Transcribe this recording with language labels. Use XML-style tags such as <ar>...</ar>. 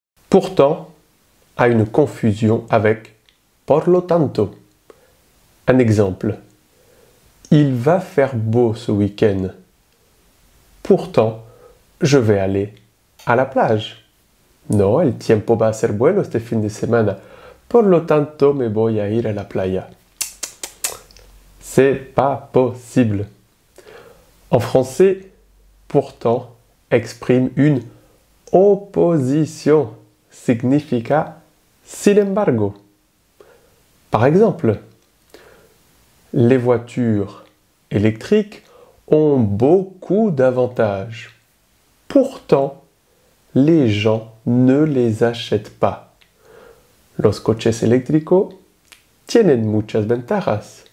<fr>Pourtant, a une confusion avec por lo tanto. Un exemple. Il va faire beau ce week-end. Pourtant, je vais aller à la plage.</fr> <es>No, el tiempo va a ser bueno este fin de semana. Por lo tanto, me voy a ir a la playa.</es> <fr>C'est pas possible. En français, pourtant, exprime une opposition. Significa sin embargo. Par exemple, les voitures électriques ont beaucoup d'avantages. Pourtant, les gens ne les achètent pas.</fr> <es>Los coches eléctricos tienen muchas ventajas.</es>